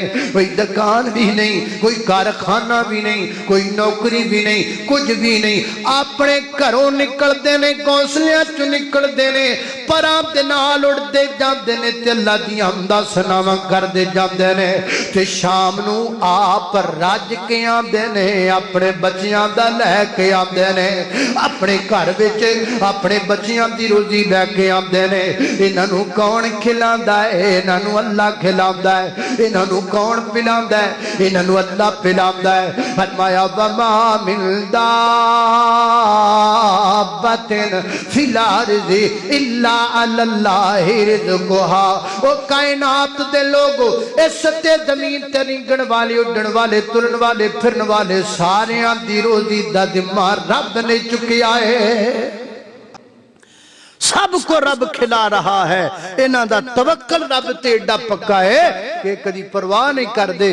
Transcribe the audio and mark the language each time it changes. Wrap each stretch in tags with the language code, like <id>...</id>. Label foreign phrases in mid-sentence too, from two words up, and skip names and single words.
<pa>کوئی دکان بھی نہیں، کوئی کارخانہ بھی نہیں، کوئی نوکری بھی نہیں، کچھ بھی نہیں، اپنے گھروں نکلتے نے، گھونسلیاں چوں نکلتے نے، پراں دے نال اڈدے جاندے نے تے اللہ دی حمد و ثنا کردے جاندے نے تے شام نوں آپ رج کے آندے نے، اپنے بچیاں دا لے کے آندے نے، اپنے گھر وچ اپنے بچیاں دی روزی لے کے آندے نے. انہاں نوں کون کھلاندا ہے؟ انہاں نوں اللہ کھلاندا ہے. انہاں نوں کون پلاندا ہے؟ انہاں نوں اللہ پلاندا ہے.</pa> <ar>फरमाया وما من دابة في الأرض إلا الله رزقها.</ar> <pa>او کائنات دے لوگو اس تے زمین تے رینگن والے، اڈن والے، ترن والے، پھرن والے ساریاں دی روزی دا ذمہ رب نے چکیا ہے.</pa> <ur>سب کو رب کھلا رہا ہے.</ur> <pa>انہاں دا توکل رب تے ایڈا پکا ہے کہ کدی پرواہ نہیں کردے.</pa>